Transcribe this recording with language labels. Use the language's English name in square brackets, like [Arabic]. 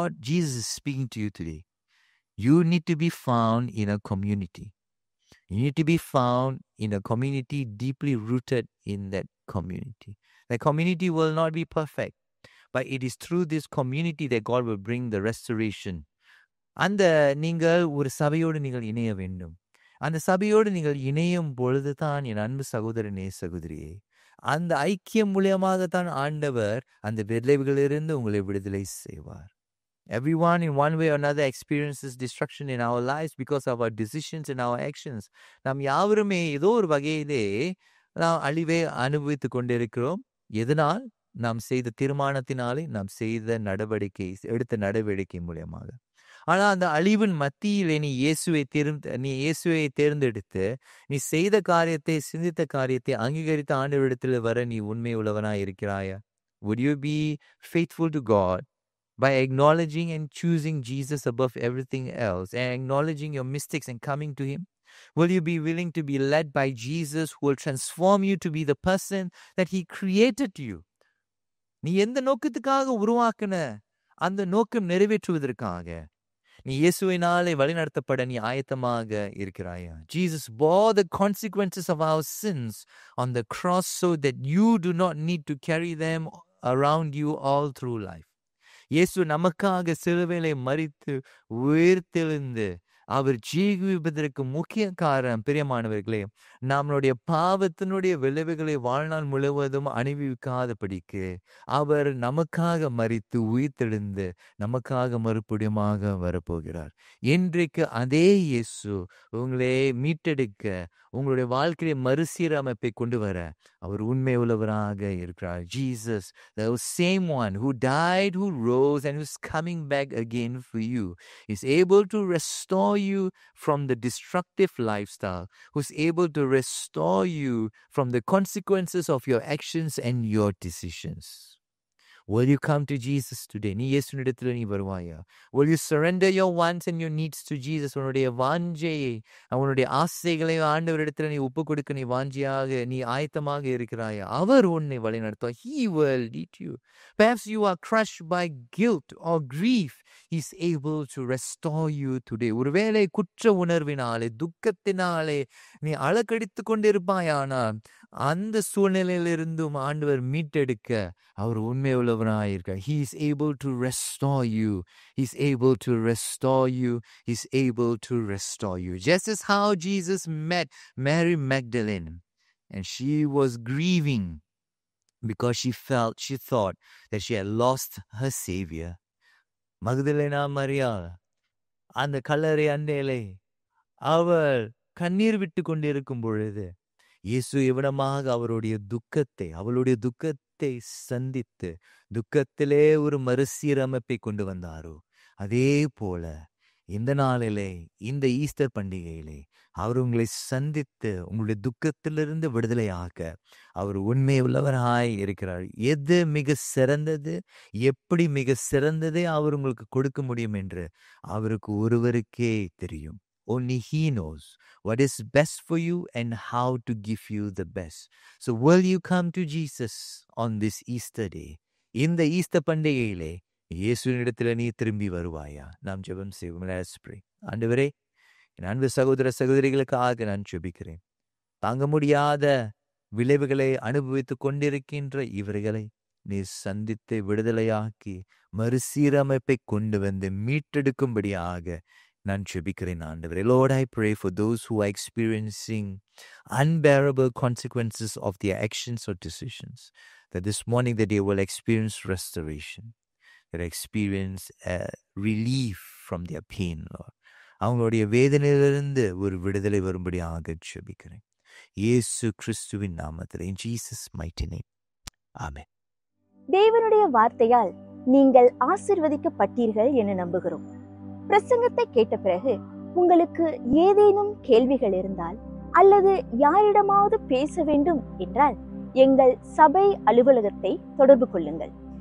[English] Jesus is speaking to you today. You need to be found in a community. You need to be found in a community deeply rooted in that community. The community will not be perfect, but it is through this community that God will bring the restoration. [Tamil] நீங்கள் ஒரு சபையோடு நீங்கள் இணைய வேண்டும். அந்த சபையோடு நீங்கள் இணையும் பொழுதுதான் என் அன்பு சகோதரனே, சகோதரியே, அந்த ஐக்கியம் மூலியமாகத்தான் ஆண்டவர் அந்த விளைவுகளிலிருந்து உங்களை விடுதலை செய்வார். [English] Everyone in one way or another experiences destruction in our lives because of our decisions and our actions. [Tamil] நாம் யாவருமே ஏதோ ஒரு வகையிலே நாம் அழிவை அனுபவித்துக் கொண்டிருக்கிறோம். எதனால்? நாம் செய்த தீர்மானத்தினாலே, நாம் செய்த எடுத்த நடவடிக்கை மூலமாக. ஆனா அந்த அழிவின் மத்தியிலே நீ இயேசுவை தேர்ந்தெடுத்து நீ செய்த காரியத்தை, சிந்தித்த காரியத்தை அங்கீகரித்த ஆண்டவரிடத்தில் வர நீ உண்மை உள்ளவனாய் இருக்கிறாயா? [English] Would you be faithful to God by acknowledging and choosing Jesus above everything else and acknowledging your mistakes and coming to Him? Will you be willing to be led by Jesus who will transform you to be the person that He created you? [Tamil] நீ எந்த நோக்கத்துக்காக உருவாக்கின அந்த நோக்கம் நிறைவேற்றுவதற்காக நீ இயேசுவினாலே வழிநடத்தப்பட நீ ஆயத்தமாக இருக்கிறாயா? [English] Jesus bore the consequences of our sins on the cross so that you do not need to carry them around you all through life. [Tamil] இயேசு நமக்காக சிலுவையிலே மரித்து உயிர்த்தெழுந்து அவர் ஜீவிப்பதற்கு முக்கிய காரணம் பிரியமானவர்களே, நம்மளுடைய பாவத்தினுடைய விளைவுகளை வாழ்நாள் முழுவதும் அனுபவிக்காதபடிக்கு அவர் நமக்காக மரித்து உயிர்த்தெழுந்து நமக்காக மறுபடியுமாக வரப்போகிறார். இன்றைக்கு அதே இயேசு உங்களை மீட்டெடுக்க, உங்களுடைய வாழ்க்கையை மறுசீரமைப்பை கொண்டு வர அவர் உண்மை உள்ளவராக இருக்கிறார். [English] Jesus, the same one who died, who rose and who's coming back again for you, is able to restore you from the destructive lifestyle, who's able to restore you from the consequences of your actions and your decisions. Will you come to Jesus today? [Tamil] நீ இயேசுவினிடத்தில் நீ வருவாயா? [English] Will you surrender your wants and your needs to Jesus? [Tamil] உன்னுடைய வாஞ்சையை, அவனுடைய ஆசைகளை ஆண்டவரிடத்தில் நீ ஒப்பு கொடுக்க நீ வாஞ்சியாக, நீ ஆயத்தமாக இருக்கிறாயா? அவர் உன்னை வழி நடத்துவார். [English] He will lead you. Perhaps you are crushed by guilt or grief. He's able to restore you today. [Tamil] ஒருவேளை குற்ற உணர்வினாலே, துக்கத்தினாலே நீ அலக்கடித்து கொண்டிருப்பாயானால் அந்த சூழ்நிலையிலிருந்தும் ஆண்டவர் மீட்டெடுக்க அவர் உண்மை உள்ளவராயிருக்கார். [English] He is able to restore you. He's able to restore you. He's able to restore you. Just as how Jesus met Mary Magdalene and she was grieving because she thought that she had lost her Savior. [Tamil] Magdalene மரியாள் அந்த கல்லறை அண்டையிலே அவள் கண்ணீர் விட்டு கொண்டிருக்கும் பொழுது இயேசு எவ்வளமாக அவளுடைய துக்கத்தை சந்தித்து துக்கத்திலே ஒரு மறுசீரமைப்பை கொண்டு வந்தாரோ, அதே போல இந்த நாளிலே, இந்த ஈஸ்டர் பண்டிகையிலே அவர் உங்களை சந்தித்து உங்களுடைய துக்கத்திலிருந்து விடுதலையாக்க அவர் உண்மை உள்ளவராய் இருக்கிறார். எது மிக சிறந்தது, எப்படி மிக சிறந்ததை அவர் உங்களுக்கு கொடுக்க முடியும் என்று அவருக்கு ஒருவருக்கே தெரியும். [English] Only He knows what is best for you and how to give you the best. So will you come to Jesus on this Easter day? [Tamil] இந்த ஈஸ்டர் பண்டிகையிலே இயேசுவினிடத்தில் நீ திரும்பி வருவாயா? நாம் ஜெபம் செய்வோம். [English] Let's pray. [Tamil] ஆண்டவரே, என் அன்பு சகோதர சகோதரிகளுக்காக நான் ஜெபிக்கிறேன். தாங்க முடியாத விளைவுகளை அனுபவித்துக் கொண்டிருக்கின்ற இவர்களை நீ சந்தித்து விடுதலையாக்கி மறுசீரமைப்பை கொண்டு வந்து மீட்டெடுக்கும்படியாக நான் ஜெபிக்கிறேன் ஆண்டவரே. Lord, I pray for those who are experiencing unbearable consequences of their actions or decisions, that this morning that they will experience restoration, that experience relief from their pain, Lord. அவங்களுடைய வேதனையிலிருந்து ஒரு விடுதலை வரும்படியாக ஜெபிக்கிறேன் இயேசு கிறிஸ்துவின் நாமத்தில். [English] In Jesus' mighty name. Amen. [Tamil] தேவனுடைய வார்த்தையால் நீங்கள் ஆசீர்வதிக்கப்பட்டீர்கள் என நம்புகிறோம். பிரசங்கத்தை கேட்ட பிறகு உங்களுக்கு ஏதேனும் கேள்விகள் இருந்தால் அல்லது யாரிடமாவது பேச வேண்டும் என்றால் எங்கள் சபை அலுவலகத்தை தொடர்பு கொள்ளுங்கள்.